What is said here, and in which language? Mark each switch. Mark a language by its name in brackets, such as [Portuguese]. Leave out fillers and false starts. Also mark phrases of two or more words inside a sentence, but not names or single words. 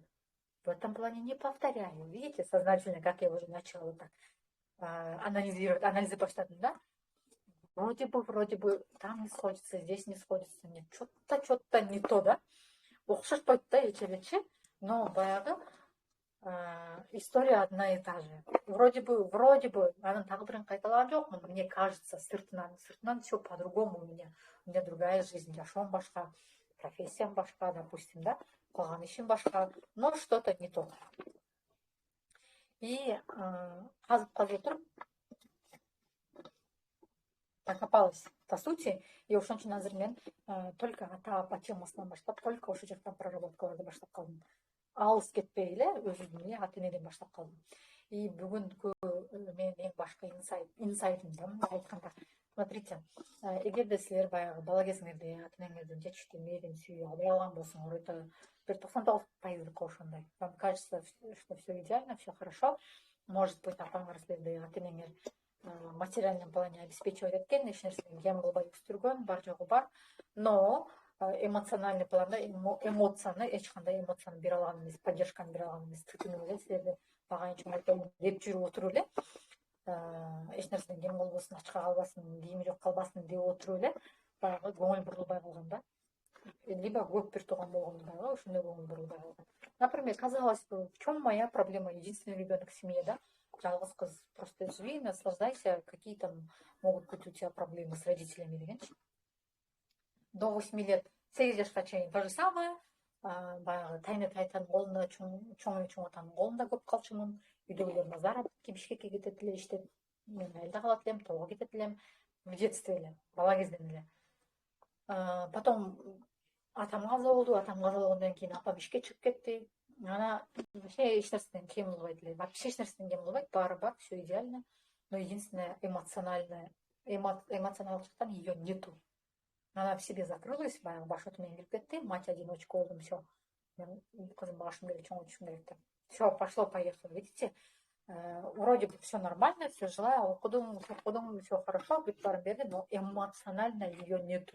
[Russian] В этом плане не повторяю. Видите, сознательно, как я уже начала вот так анализировать, анализы баштадым, да? Вроде бы, там не сходится, здесь не сходится. Нет, что-то не то, да? [Kyrgyz] Окшошпойт да, эчелечи, [Russian] но баягы история одна и та же. Вроде бы, [Kyrgyz] анын тагы бирин кайталаган жокмун. [Russian] Мне кажется, сыртынан все по-другому у меня. У меня другая жизнь, [Kyrgyz] жашоом башка, профессиям башка, допустим, да? Кылган ишим башка, [Russian] но что-то не то. [Kyrgyz] И казып отуруп [Russian] докопалась по сути, [Kyrgyz] и ошон үчүн азыр мен только ата апа темасынан баштап, только ошол жактан проработкаларды баштап калдым. Алыс кетпей эле өзүмдүн эле ата энеден баштап калдым. И бүгүнкү менин эң башкы инсайтым да мындай айтканда, смотрите, эгерде силер баягы бала кезиңерде ата энеңерден жетиштүү мээрим сүйүү албай калган болсоңор, это бир 99% ошондой. [Russian] Вам кажется, что все идеально, все хорошо. Может быть, [Kyrgyz] апаңар силерди ата энеңер [Russian] в материальном плане обеспечивать [Kyrgyz] эткен, эч нерсени кем кылбай өстүргөн, бар жогу бар, но эмоциональный планда эмоцияны, эч кандай эмоцияны бере алган эмес, поддержканы бере алган эмес. Тытынып эле силерди баган чоңойтойм деп жүрүп отуруп эле, эч нерсени кем кылбасын, ачка калбасын, кийими жок калбасын деп отуруп эле баягы көңүл бурулбай калган да. Либо көп бир тууган болгондо ошондой көңүл бурулбай калган. [Russian] Например, казалось бы, в чем моя проблема? Единственный ребенок в семье, да? [Kyrgyz] Жалгыз кыз, [Russian] просто живи, наслаждайся, какие там могут быть у тебя проблемы с родителями дегенчи. До 8 лет, [Kyrgyz] 8 жашка чейин [Russian] то же самое. [Kyrgyz] Баягы тайны тайтанын колунда, чоң атанын колунда көп калчумун. Үйдөгүлөр заработки, Бишкекке кетет эле иштеп. Мен айылда калат элем, тоого кетет элем. [Russian] В детстве [Kyrgyz] эле, бала кезден эле. Потом атам каза болду, атам каза болгондон кийин апам ишке чыгып кетти. Ана эч нерседен кем кылбайт эле. Вообще эч нерседен кем кылбайт, баары бар, [Russian] все идеально. Но единственное [Kyrgyz] эмоционалдык жактан [Russian] ее нету. Она в себе закрылась, [Kyrgyz] баягы башоту менен кирип кетти. [Russian] Мать одиночка [Kyrgyz] болдум, все. Мен кызым багышым керек, чоңойтушум керек деп. [Russian] Все, пошло-поехало, видите? Вроде бы все нормально, все жила, окудум, все хорошо, [Kyrgyz] бүт баарын берди, [Russian] но эмоционально ее нету.